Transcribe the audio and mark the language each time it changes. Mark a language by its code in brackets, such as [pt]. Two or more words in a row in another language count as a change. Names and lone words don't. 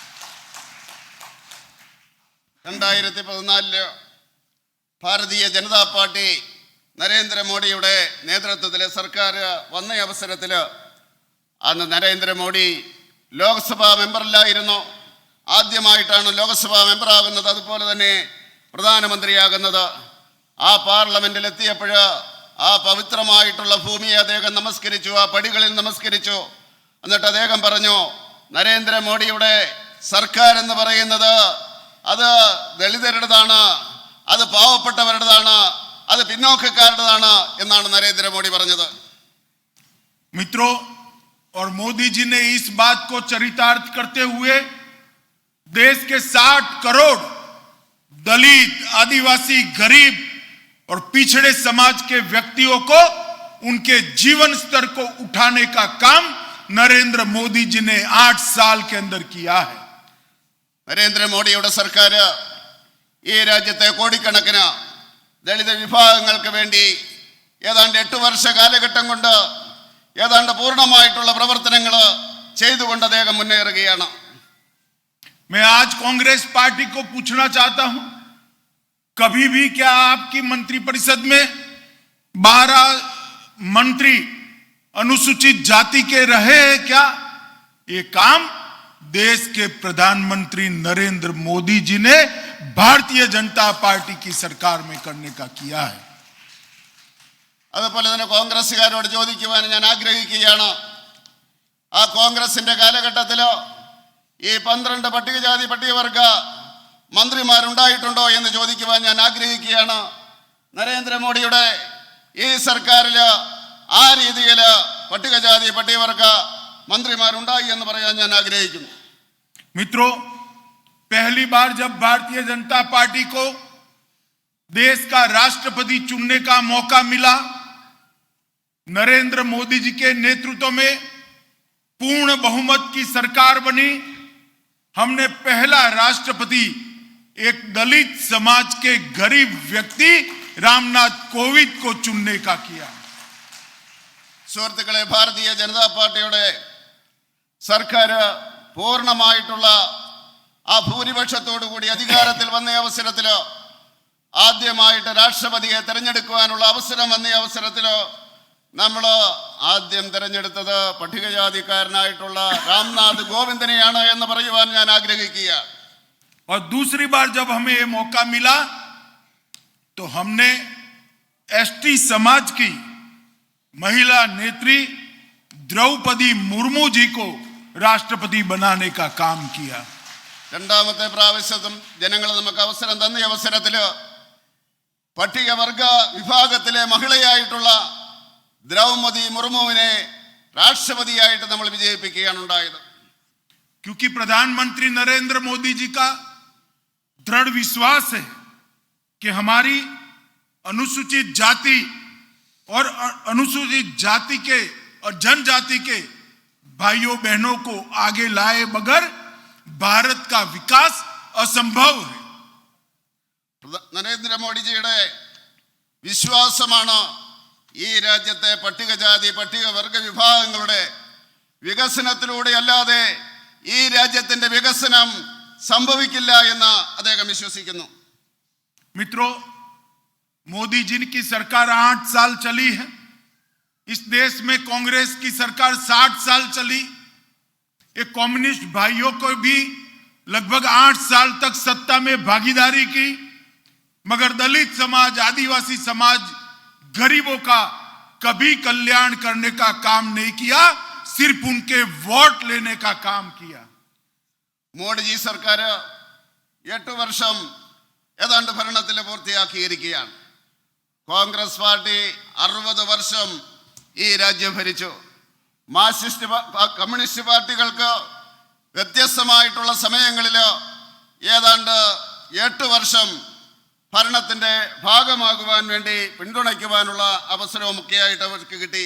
[ml] 2014 ഭാരതീയ ജനതാ പാർട്ടി നരേന്ദ്രമോദിയുടെ നേതൃത്വത്തിലെ സർക്കാർ വന്ന അവസരത്തിൽ അന്ന് നരേന്ദ്രമോദി ലോക്സഭാ മെമ്പറിലായിരുന്നു. ആദ്യമായിട്ടാണ് ലോക്സഭാ മെമ്പറാകുന്നത്, അതുപോലെ തന്നെ പ്രധാനമന്ത്രിയാകുന്നത്. ആ പാർലമെന്റിൽ എത്തിയപ്പോൾ ആ പവിത്രമായിട്ടുള്ള ഭൂമിയെ അദ്ദേഹം നമസ്കരിച്ചു, ആ പടികളിൽ നമസ്കരിച്ചു. എന്നിട്ട് അദ്ദേഹം പറഞ്ഞു, നരേന്ദ്രമോദിയുടെ സർക്കാർ എന്ന് പറയുന്നത് അത് ദളിതരുടേതാണ്, അത് പാവപ്പെട്ടവരുടേതാണ്, അത് പിന്നോക്കക്കാരുടേതാണ് എന്നാണ് നരേന്ദ്രമോദി പറഞ്ഞത്. [hi] मित्रों, और मोदी जी ने इस बात को चरितार्थ करते हुए देश के 60 करोड़ दलित, आदिवासी, गरीब और पिछड़े समाज के व्यक्तियों को उनके जीवन स्तर को उठाने का काम नरेंद्र मोदी जी ने 8 साल के अंदर किया है. [ml] നരേന്ദ്രമോദിയുടെ സർക്കാർ ഈ രാജ്യത്തെ കോടിക്കണക്കിന് ദളിത് വിഭാഗങ്ങൾക്ക് വേണ്ടി ഏതാണ്ട് 8 വർഷ കാലഘട്ടം കൊണ്ട് ഏതാണ്ട് പൂർണ്ണമായിട്ടുള്ള പ്രവർത്തനങ്ങൾ ചെയ്തുകൊണ്ട് അദ്ദേഹം മുന്നേറുകയാണ്. [hi] मैं आज कांग्रेस पार्टी को पूछना चाहता हूं, कभी भी क्या आपकी मंत्रिपरिषद में 12 मंत्री अनुसूचित जाति के रहे हैं क्या? ये काम देश के प्रधानमंत्री नरेंद्र मोदी जी ने भारतीय जनता पार्टी की सरकार में करने का किया है. [ml] അതുപോലെ തന്നെ കോൺഗ്രസ്സുകാരോട് ചോദിക്കുവാൻ ഞാൻ ആഗ്രഹിക്കുകയാണ്, ആ കോൺഗ്രസിന്റെ കാലഘട്ടത്തിലോ ഈ 12 പട്ടികജാതി പട്ടികവർഗ മന്ത്രിമാരുണ്ടായിട്ടുണ്ടോ എന്ന് ചോദിക്കുവാൻ ഞാൻ ആഗ്രഹിക്കുകയാണ്. നരേന്ദ്രമോദിയുടെ ഈ സർക്കാരിൽ ആ രീതിയിൽ പട്ടികജാതി പട്ടികവർഗ मंत्रीमारुंडाई എന്ന് പറയാൻ ഞാൻ ആഗ്രഹിക്കുന്നു. [hi] मित्रों, पहली बार जब भारतीय जनता पार्टी को देश का राष्ट्रपति चुनने का मौका मिला, नरेंद्र मोदी जी के नेतृत्व में पूर्ण बहुमत की सरकार बनी. हमने पहला राष्ट्रपति एक दलित समाज के गरीब व्यक्ति रामनाथ कोविंद को चुनने का किया. [ml] സുഹൃത്തുക്കളെ, ഭാരതീയ ജനതാ പാർട്ടിയുടെ സർക്കാർ പൂർണ്ണമായിട്ടുള്ള ആ ഭൂരിപക്ഷത്തോടു കൂടി അധികാരത്തിൽ വന്ന അവസരത്തിൽ ആദ്യമായിട്ട് രാഷ്ട്രപതിയെ തിരഞ്ഞെടുക്കുവാനുള്ള അവസരം വന്ന അവസരത്തിൽ നമ്മൾ ആദ്യം തിരഞ്ഞെടുത്തത് പട്ടികജാതിക്കാരനായിട്ടുള്ള രാംനാഥ് കോവിന്ദിനെയാണ് എന്ന് പറയുവാൻ ഞാൻ ആഗ്രഹിക്കുക. [hi] और दूसरी बार जब हमें ये मौका मिला तो हमने एसटी समाज की महिला नेत्री द्रौपदी मुर्मू जी को राष्ट्रपति बनाने का काम किया. [ml] രണ്ടാമത്തെ പ്രാവശ്യം ജനങ്ങൾ നമുക്ക് അവസരം തന്ന അവസരത്തിൽ പട്ടികവർഗ വിഭാഗത്തിലെ മഹിളയായിട്ടുള്ള ദ്രൗപദി മുർമുവിനെ രാഷ്ട്രപതിയായിട്ട് നമ്മൾ വിജയിപ്പിക്കുകയാണ് ഉണ്ടായത്. [hi] क्योंकि प्रधानमंत्री नरेंद्र मोदी जी का दृढ़ विश्वास है कि हमारी अनुसूचित जाति और अनुसूचित जाति के और जनजाति के भाइयों बहनों को आगे लाए बगैर भारत का विकास असंभव है. [ml] നരേന്ദ്രമോദിജിയുടെ വിശ്വാസമാണ് ഈ രാജ്യത്തെ പട്ടികജാതി പട്ടികവർഗ വിഭാഗങ്ങളുടെ വികസനത്തിലൂടെ അല്ലാതെ ഈ രാജ്യത്തിന്റെ വികസനം സംഭവിക്കില്ല എന്ന് അദ്ദേഹം വിശ്വസിക്കുന്നു. [hi] मित्रों, मोदी जी की सरकार 8 साल चली है. इस देश में कांग्रेस की सरकार 60 साल चली. एक कम्युनिस्ट भाइयों को भी लगभग 8 साल तक सत्ता में भागीदारी की, मगर दलित समाज, आदिवासी समाज, गरीबों का कभी कल्याण करने का काम नहीं किया, सिर्फ उनके वोट लेने का काम किया. [ml] മോഡിജി സർക്കാർ 8 വർഷം ഏതാണ്ട് ഭരണത്തിൽ പൂർത്തിയാക്കിയിരിക്കുകയാണ്. കോൺഗ്രസ് പാർട്ടി 60 വർഷം ഈ രാജ്യം ഭരിച്ചു. മാർക്സിസ്റ്റ് കമ്മ്യൂണിസ്റ്റ് പാർട്ടികൾക്ക് വ്യത്യസ്തമായിട്ടുള്ള സമയങ്ങളിൽ ഏതാണ്ട് 8 വർഷം ഭരണത്തിൻ്റെ ഭാഗമാകുവാൻ വേണ്ടി പിന്തുണയ്ക്കുവാനുള്ള അവസരവുമൊക്കെയായിട്ട് അവർക്ക് കിട്ടി.